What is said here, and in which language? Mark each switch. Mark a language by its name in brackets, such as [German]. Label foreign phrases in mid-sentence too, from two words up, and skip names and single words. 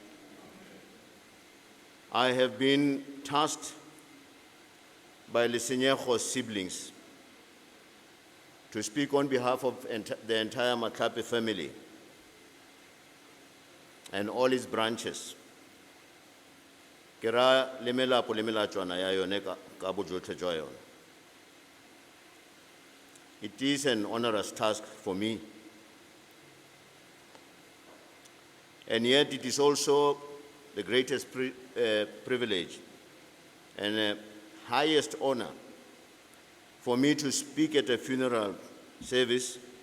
[English] I have been tasked by Lesenyego's siblings to speak on behalf of the entire Matlhape family and all its branches. [Tswana] Ke ra le melapo le melatswana ya yone ka bojotlhe jwa yone. [English] It is an onerous task for me, and yet it is also the greatest privilege and highest honor for me to speak at a funeral service,